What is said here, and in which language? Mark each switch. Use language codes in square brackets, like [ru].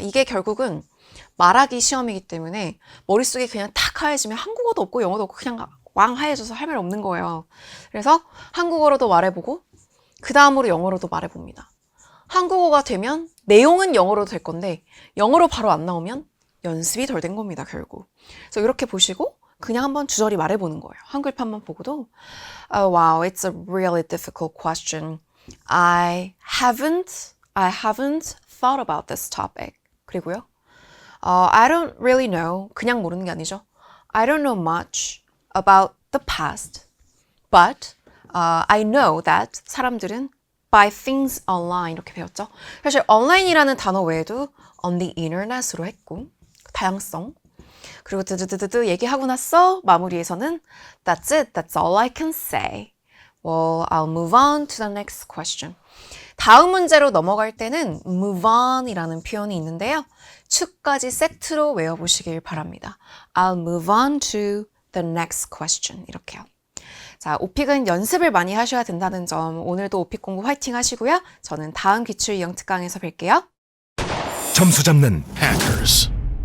[ko] 이게 결국은 말하기 시험이기 때문에 머릿속에 그냥 탁 하얘지면 한국어도 없고 영어도 없고 그냥 왕 하얘져서 할 말 없는 거예요. 그래서 한국어로도 말해보고 그 다음으로 영어로도 말해봅니다. 한국어가 되면 내용은 영어로도 될 건데 영어로 바로 안 나오면 연습이 덜 된 겁니다, 결국. 그래서 이렇게 보시고 그냥 한번 주저리 말해보는 거예요. 한글판만 보고도 [en] Oh, wow, it's a really difficult question. I haven't thought about this topic. [ko] 그리고요. [en] I don't really know. [ko] 그냥 모르는 게 아니죠. [en] I don't know much about the past. But I know that [ko] 사람들은 [en] buy things online [ko] 이렇게 배웠죠. 사실 online이라는 단어 외에도 on the internet으로 했고 다양성. 그리고 드드드드드 얘기하고 났어. 마무리에서는 [en] That's it. That's all I can say. Well, I'll move on to the next question. [ko] 다음 문제로 넘어갈 때는 move on 이라는 표현이 있는데요. 추까지 세트로 외워보시길 바랍니다. [en] I'll move on to the next question. [ko] 이렇게요. 자, 오픽은 연습을 많이 하셔야 된다는 점 오늘도 오픽 공부 화이팅 하시고요. 저는 다음 기출 유형 특강에서 뵐게요. 점수 잡는 Hackers.